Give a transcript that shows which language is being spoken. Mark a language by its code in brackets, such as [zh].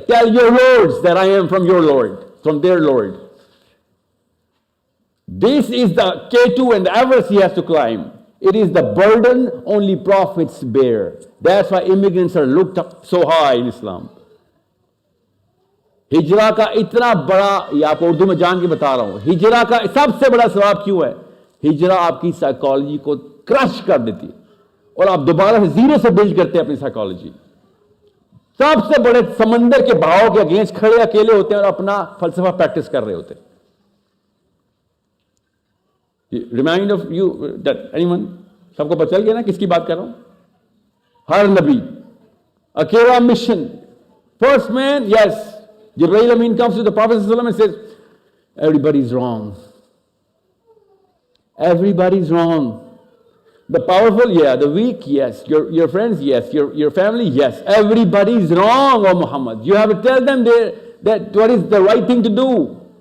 [en] Tell your lords that I am from your Lord, from their Lord. This is the K2 and the Everest he has to climb. It is the burden only prophets bear. That's why immigrants are looked up so high in Islam. [hi] हिजरा का इतना बड़ा, ये आपको उर्दू में जान के बता रहा हूँ, हिजरा का सबसे बड़ा सवाब क्यों है? हिजरा आपकी साइकोलॉजी को क्रश कर देती है और आप दोबारा से जीरो से बिल्ड करते हैं अपनी साइकोलॉजी. सबसे बड़े समंदर के बहाव के अगेंस्ट खड़े अकेले होते हैं और अपना फलसफा प्रैक्टिस कर रहे होते हैं. [en] Remind of you that anyone? [hi] सबको पता चल गया ना किसकी बात कर रहा हूं? हर नबी, अकेला mission. [en] First man, yes. Jibreel Amin comes to the Prophet ﷺ and says, everybody's wrong. Everybody's wrong. The powerful, yeah. The weak, yes. Your friends, yes. Your family, yes. Everybody's wrong, O Muhammad. You have to tell them that what is the right thing to do.